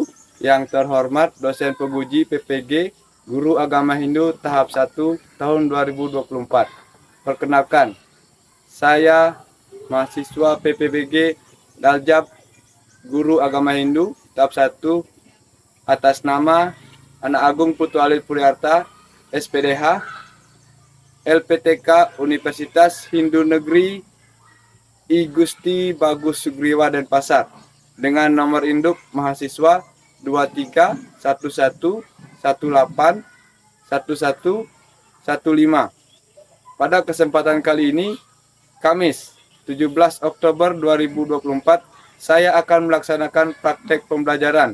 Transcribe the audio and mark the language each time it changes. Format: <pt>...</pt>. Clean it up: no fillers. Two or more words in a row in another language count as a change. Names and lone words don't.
<id>Yang terhormat dosen penguji PPG Guru Agama Hindu tahap 1 tahun 2024. Perkenalkan, saya mahasiswa PPBG Daljab Guru Agama Hindu tahap 1 atas nama Anak Agung Putu Alit Puriarta, SPDH, LPTK Universitas Hindu Negeri I Gusti Bagus Sugriwa Denpasar dengan nomor induk mahasiswa 2311181115. Pada kesempatan kali ini, Kamis 17 Oktober 2024, saya akan melaksanakan praktek pembelajaran.</id>